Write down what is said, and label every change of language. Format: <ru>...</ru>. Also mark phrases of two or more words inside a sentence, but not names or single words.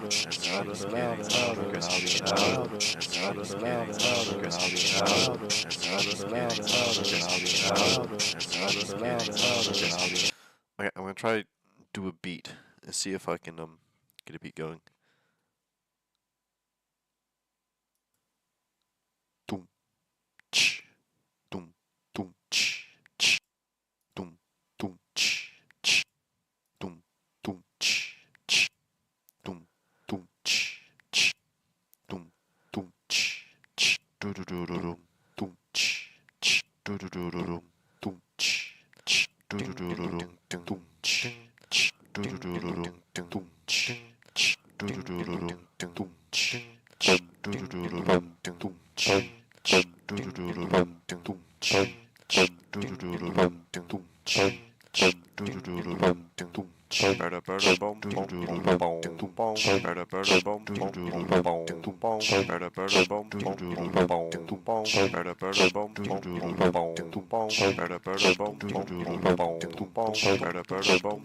<en>And louder. It's getting louder. Progressively get louder. And louder. It's getting louder. Progressively get louder. And louder. It's getting louder. Progressively get louder. And louder. It's getting louder. Progressively. Okay, I'm gonna try to do a beat and see if I can get a beat going. Doom, ch, doom, doom, ch, doom, doom, ch, doom, doom, ch, doom, doom, ch, doom, doom, ch, do do do do doom, doom, ch, do do do do doom, doom, ch, do do do do doom, doom, ch, do do do do doom, doom, ch, do do do do doom, doom, ch, do do do do doom, doom, ch. Do do do do dum dum ching, do do do do dum dum ching, do do do do dum dum ching, bada bada bum do do do bum dum bum, bada bada bum do do do bum dum bum, bada bada bum do do do bum dum bum, bada bada bum do do do bum dum bum, bada bada bum do do do bum dum bum, bada bada bum</en>